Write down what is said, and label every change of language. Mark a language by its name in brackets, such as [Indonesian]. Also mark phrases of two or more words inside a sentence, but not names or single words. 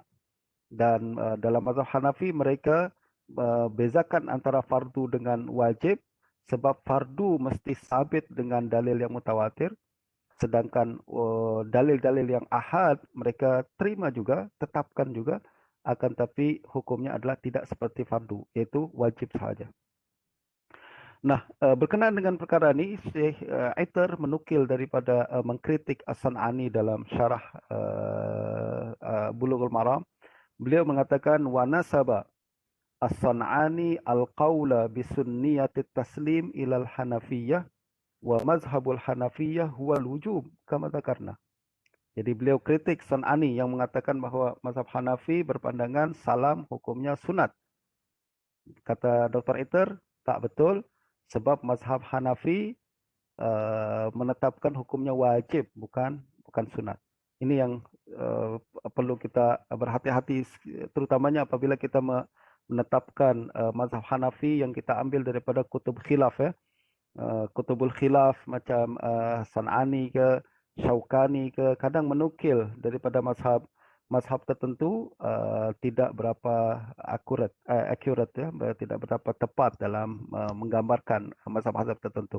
[Malay] Dan dalam mazhab Hanafi mereka bezakan antara fardu dengan wajib, sebab fardu mesti sabit dengan dalil yang mutawatir, sedangkan dalil-dalil yang ahad mereka terima juga, tetapkan juga, akan tapi hukumnya adalah tidak seperti fardu, yaitu wajib sahaja. Nah, berkenaan dengan perkara ini, Syekh Aitar menukil daripada mengkritik As-San'ani dalam syarah Bulughul Maram. Beliau mengatakan [Arabic] ونسب الصنعاني القول بسنية التسليم إلى الحنفية ومذهب الحنفية هو الوجوب كما ذكرنا. [Malay] Jadi beliau kritik San'ani yang mengatakan bahwa mazhab Hanafi berpandangan salam hukumnya sunat. Kata Dr. Aitar, tak betul, sebab mazhab Hanafi menetapkan hukumnya wajib, bukan sunat. Ini yang perlu kita berhati-hati, terutamanya apabila kita menetapkan mazhab Hanafi yang kita ambil daripada [Arabic] كتب خلاف, [Malay] ya. [Arabic] كتب الخلاف [Malay] macam San'ani ke, Syaukani ke, kadang menukil daripada mazhab tertentu tidak berapa accurate, ya, tidak berapa tepat dalam menggambarkan mazhab-mazhab tertentu.